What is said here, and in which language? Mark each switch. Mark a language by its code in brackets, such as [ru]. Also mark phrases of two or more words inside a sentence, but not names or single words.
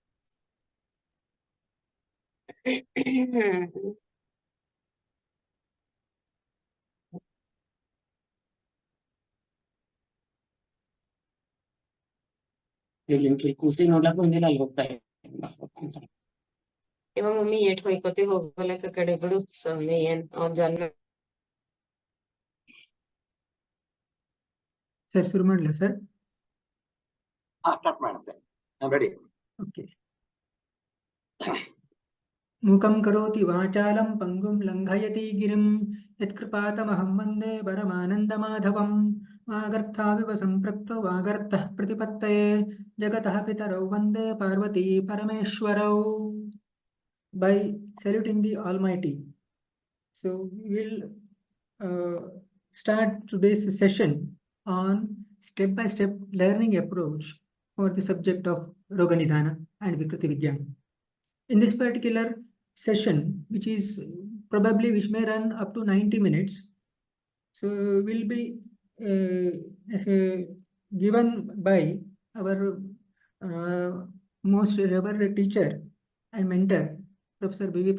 [kn] ಕೂಸಿ ನೋಡ್ಲಕ್ ಬಂದಿಲ್ಲ, ಅಲ್ಲಿ ಹೋಗ್ತಾರೆ ಇವಾಗ ಮಮ್ಮಿ ಏಟ್ ಹೊಯ್ಕೋತಿ ಹೋಗ್ಲಕ್ಕ ಕಡೆ ಬಿಡು ಸ್ವಾಮಿ, ಏನ್ ಅವ್ನ ಜನ್ಮ. ಸರ್ ಶುರು ಮಾಡಲ ಸರ್? ಸ್ಟಾರ್ಟ್ ಮಾಡುತ್ತೆ, ರೆಡಿ. ಓಕೆ. [sa] ಮೂಕಂ ಕರೋತಿ ವಾಚಾಲಂ ಪಂಗುಂ ಲಂಘಯತಿ ಗಿರಿಂ ಯತ್ಕೃಪಾತಮಹಂ ವಂದೇ ಪರಮಾನಂದಮಾಧವಂ. ವಾಗರ್ಥಾವಿವ ಸಂಪೃಕ್ತೋ ವಾಗರ್ಥಃ ಪ್ರತಿಪತ್ತಯೇ ಜಗತಃ ಪಿತರೌ ವಂದೇ ಪಾರ್ವತೀ ಪರಮೇಶ್ವರೌ. [en] By saluting the Almighty, So we will start today's session on step-by-step learning approach for the subject of Roga Nidana and Vikriti Vigyan. In this particular session, which may run up to 90 minutes, so will be given by our most revered teacher and mentor, Professor B.V.